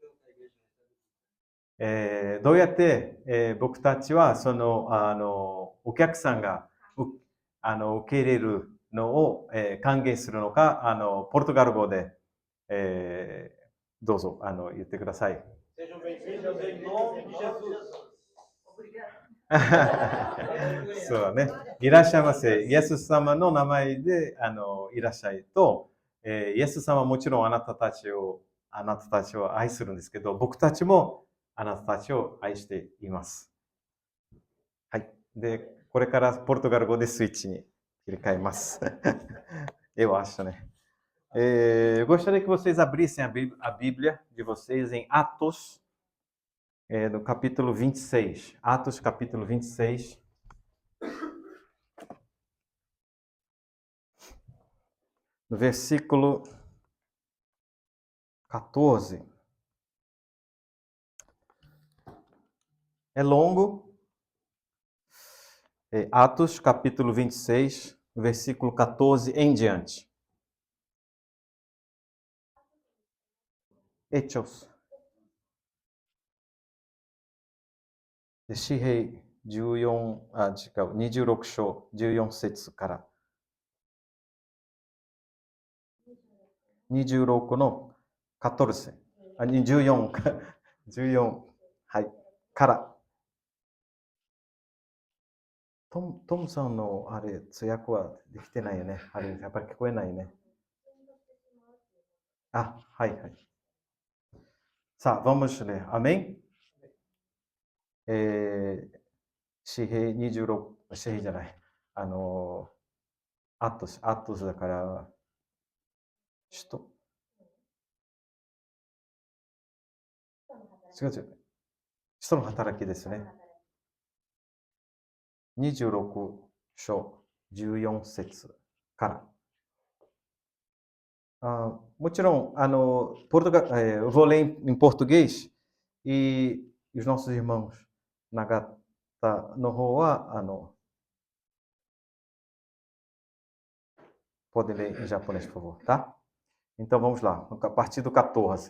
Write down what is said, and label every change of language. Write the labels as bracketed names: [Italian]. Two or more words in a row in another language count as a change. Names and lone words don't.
[Japanese] どうやって、僕たちはそのお客さんが受け入れるのを、歓迎するのか、ポルトガル語で、どうぞ言ってください。 [Portuguese] Sejam bem-vindos em nome de Jesus. [Japanese] そうね。いらっしゃいませ。イエス様の名前でいらっしゃいと、イエス様はもちろんあなたたちを愛するんですけど、僕たちもあなたたちを愛しています。はい。で、これからポルトガル語でスイッチに切り替えます。 [Portuguese] Eu acho, né? Eu gostaria que vocês abrissem a Bíblia de vocês em Atos, no capítulo 26. Atos, capítulo 26. No versículo 14. É longo. Atos, capítulo 26, versículo 14 em diante. Hechos. [Japanese] 詩編26章14節から26の14、はい、から。トムさんのあれ、通訳はできてないよね。あれ、やっぱり聞こえないね。はい。さあ、 [Portuguese] vamos ler. Amém? [Japanese] 詩編26、詩編じゃない。アトスだから、違う。使徒の働きですね。26章14節から。 [Portuguese] もちろん、vou ler em português e os nossos irmãos Nagata [Japanese] no 方は [Portuguese] pode ler em japonês, por favor, tá? Então vamos lá, a partir do 14.